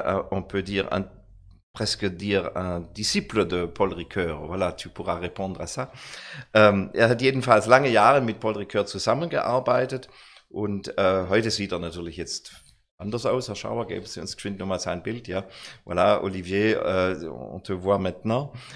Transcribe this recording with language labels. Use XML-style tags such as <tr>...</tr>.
<fr>On peut dire presque dire un disciple de Paul Ricoeur. Voilà, tu pourras répondre à ça.</fr> <de>Er hat jedenfalls lange Jahre mit Paul Ricoeur zusammengearbeitet, und heute sieht er natürlich jetzt anders aus. Herr Schauer, geben Sie uns geschwind nochmal sein Bild.</de> <fr>Ja, voilà, Olivier, on te voit maintenant.</fr>